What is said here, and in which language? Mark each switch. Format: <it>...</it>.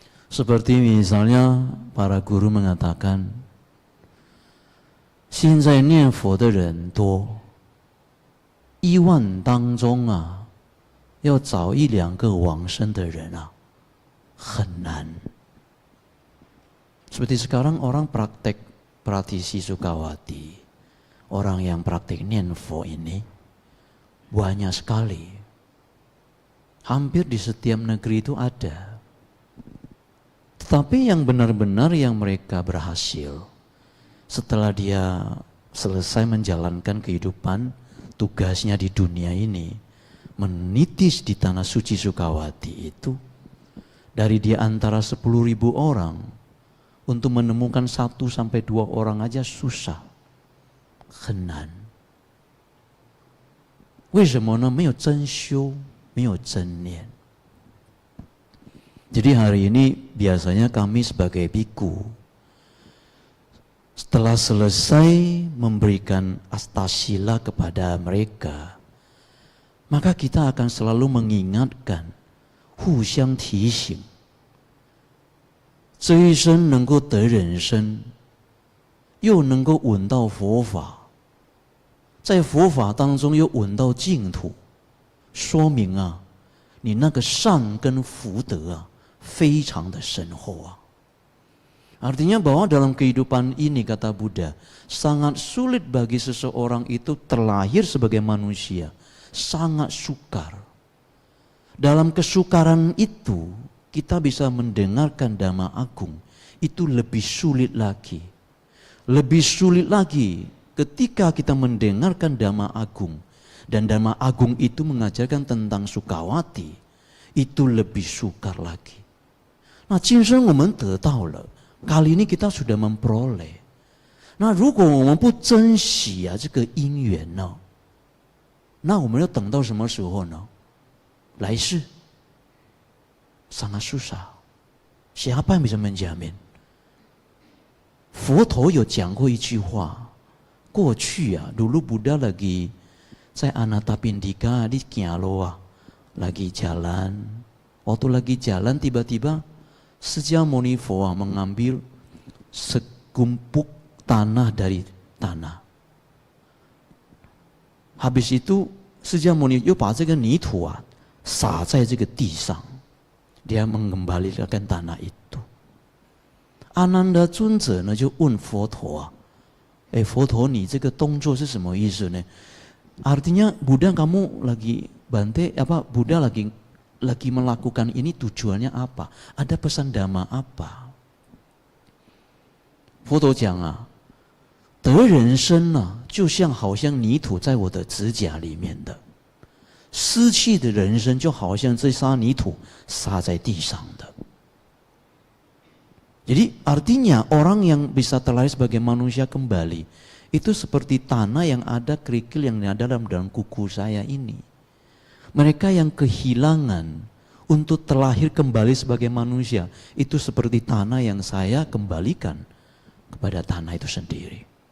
<id>Seperti misalnya para guru mengatakan,</id> <zh>现在念佛的人多，1万当中啊，要找1、2个往生的人啊，很难。</zh> <id>Seperti sekarang orang praktek praktisi Sukawati, orang yang praktek nianfo ini banyak sekali. Hampir di setiap negeri itu ada. Tetapi yang benar-benar yang mereka berhasil, setelah dia selesai menjalankan kehidupan tugasnya di dunia ini, menitis di tanah suci Sukawati itu, dari di antara 10.000 orang, untuk menemukan 1 sampai 2 orang aja susah,</id> <zh>很难。为什么呢？没有真修，没有真念。</zh> <id>Jadi hari ini biasanya kami sebagai biku, setelah selesai memberikan astasila kepada mereka, maka kita akan selalu mengingatkan,</id> <zh>互相提醒，这一生能够得人生，又能够闻到佛法，在佛法当中又闻到净土，说明啊，你那个善跟福德啊，非常的深厚啊。</zh> <id>Artinya bahwa dalam kehidupan ini, kata Buddha, sangat sulit bagi seseorang itu terlahir sebagai manusia, sangat sukar. Dalam kesukaran itu, kita bisa mendengarkan Dhamma Agung, itu lebih sulit lagi. Lebih sulit lagi ketika kita mendengarkan Dhamma Agung, dan Dhamma Agung itu mengajarkan tentang Sukawati, itu lebih sukar lagi. Nah,</id> <zh>今生我们得到了，</zh> <id>kali ini kita sudah memperoleh.</id> <zh>Nah, 如果我们不珍惜啊这个因缘呢，那我们要等到什么时候呢？来世</zh> <id>sangat susah. Siapa yang bisa menjamin?</id> <zh>佛陀有讲过一句话，过去啊，</zh> <id>dulu Buddha lagi 在Anathapindika di Kialoa lagi jalan. Waktu lagi jalan tiba-tiba释迦牟尼佛mengambil segumpuk tanah dari tanah. Habis itu</id> <zh>释迦牟尼又把这个泥土撒在这个地上，</zh> <id>dia mengembalikan tanah itu.</id> <zh>Ananda 尊者呢就问佛陀佛陀你这个动作是什么意思呢？</zh> <id>Artinya Buddha kamu lagi bante Buddha lagi melakukan ini tujuannya apa? Ada pesan dhamma apa?</id> <zh>佛陀讲得人身就像好像泥土在我的指甲里面的，失去的人生就好像这沙泥土撒在地上的。</zh> <id>Jadi artinya orang yang bisa terlahir sebagai manusia kembali itu seperti tanah yang ada kerikil yang ada dalam kuku saya ini. Mereka yang kehilangan untuk terlahir kembali sebagai manusia itu seperti tanah yang saya kembalikan kepada tanah itu sendiri.</id>